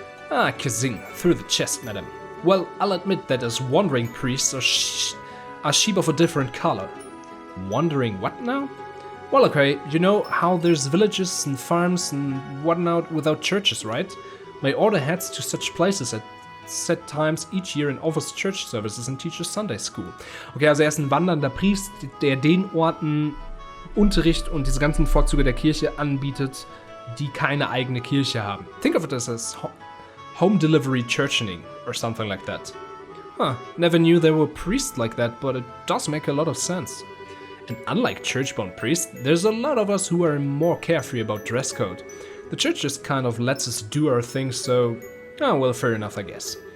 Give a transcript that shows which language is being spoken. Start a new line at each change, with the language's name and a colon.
English: Ah, kazing, through the chest, madam. Well, I'll admit that as wandering priests are sheep of a different color. Wandering what now? Well, okay, you know how there's villages and farms and whatnot without churches, right? My order heads to such places at set times each year and offers church services and teaches Sunday school.
German: Okay, also er ist ein wandernder Priester, der den Orten Unterricht und diese ganzen Vorzüge der Kirche anbietet, die keine eigene Kirche haben.
English: Think of it as home delivery churchening or something like that. Huh, never knew there were priests like that, but it does make a lot of sense. And unlike church-bound priests, there's a lot of us who are more carefree about dress code. The church just kind of lets us do our thing, so... oh, well, fair enough, I guess.